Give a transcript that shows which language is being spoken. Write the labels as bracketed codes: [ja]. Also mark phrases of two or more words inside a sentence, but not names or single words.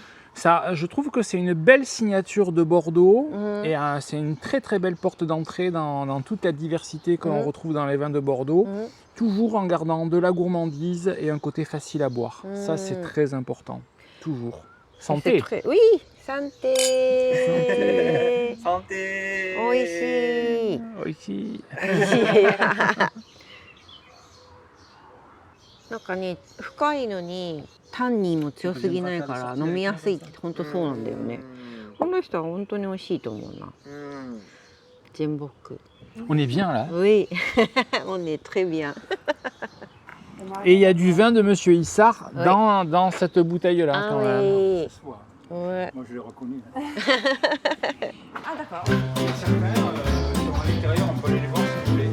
[fr] Ça, je trouve que c'est une belle signature de Bordeaux Mhm. et c'est une très très belle porte d'entrée dans toute la diversité que l'on Mhm. retrouve dans les vins de Bordeaux, うん。 toujours en gardant de la gourmandise et un côté facile à boire. Ça, c'est Mhm. très important. Toujours. C'est Santé. très- Oui, santé. サンテー。 [ja] 美味しい。 [fr] Ici. [ja] なんかね、深いのにタンニンも強すぎないから飲みやすいって本当そうなんだよね。この人は本当に美味しいと思うな。全木。 [fr] On est bien là. Oui, on est très bien. Et il y a du vin de Monsieur Issard Oui. dans cette bouteille-là Ah quand même. oui. Ce soir. Ouais. Moi je l'ai reconnu. Ah d'accord. Certains, sur l'extérieur, on peut aller les voir si vous voulez.